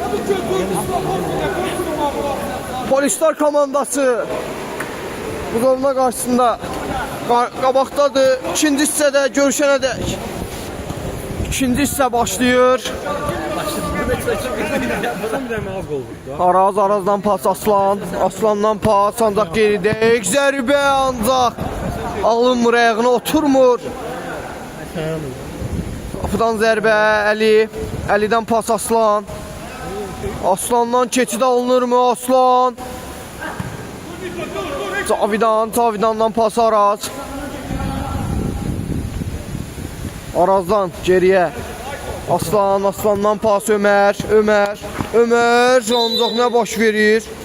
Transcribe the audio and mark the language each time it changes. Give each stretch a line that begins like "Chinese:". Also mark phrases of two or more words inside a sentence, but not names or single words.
Azerbaijani: Polislər komandası Buzovna qarşısında qabaqdadır. İkinci hissədə görüşənədək. İkinci hissə başlayır. Arazdan pas Aslandan pas ancaq geridək. Zərbə ancaq alınmır, ayağına oturmur. Qapıdan zərbə Əlidən pas Aslandan keçid alınır mı? Aslan Cavidandan pas Arazdan geriyə Aslandan pas Ömər ancaq nə baş verir?